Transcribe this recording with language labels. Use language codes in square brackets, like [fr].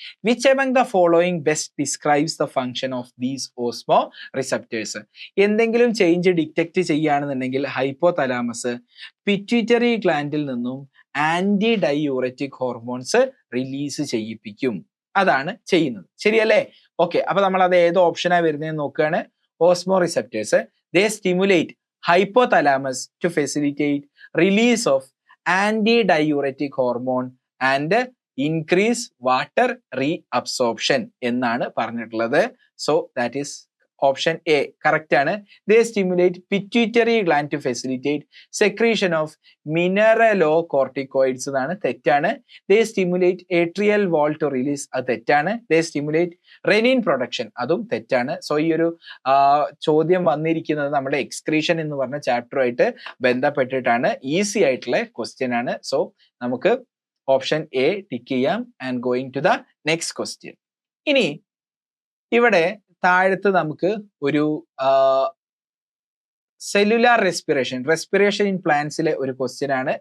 [en] Which among the following best describes the function of these osmoreceptors? [ml] എന്തെങ്കിലും change detect ചെയ്യുകയാണെന്നുണ്ടെങ്കിൽ hypothalamus pituitary ഗ്ലാൻഡിൽ നിന്നും anti diuretic hormones release ചെയ്യിപ്പിക്കും. അതാണ് ചെയ്യുന്നത്. ശരിയല്ലേ? ഓക്കെ, അപ്പൊ നമ്മൾ അത് ഏത് ഓപ്ഷനാണ് വരുന്നതെന്ന് നോക്കുകയാണ്. [en] osmoreceptors, they stimulate hypothalamus to facilitate release of anti-diuretic hormone and increase water reabsorption [ml] എന്നാണ് പറഞ്ഞിട്ടുള്ളത്. [en] So that is option A correct ആണ്. They stimulate pituitary gland to facilitate secretion of mineralocorticoids [ml] എന്നാണ്. തെറ്റാണ്. [en] They stimulate atrial wall to release, [ml] അത് തെറ്റാണ്. [en] They stimulate renin production, [ml] അതും തെറ്റാണ്. So ഈ ഒരു ചോദ്യം വന്നിരിക്കുന്നത് നമ്മുടെ എക്സ്ക്രീഷൻ എന്ന് പറഞ്ഞ ചാപ്റ്ററുമായിട്ട് ബന്ധപ്പെട്ടിട്ടാണ്. ഈസി ആയിട്ടുള്ള ക്വസ്റ്റ്യൻ ആണ്. സോ നമുക്ക് ഓപ്ഷൻ എ ടിക്ക് ചെയ്യാം [en] And going to the next question. [ml] ഇനി ഇവിടെ താഴത്ത് നമുക്ക് ഒരു സെല്ലുലാർ റെസ്പിറേഷൻ ഇൻ പ്ലാന്റ്സിലെ ഒരു ക്വസ്റ്റ്യൻ ആണ്.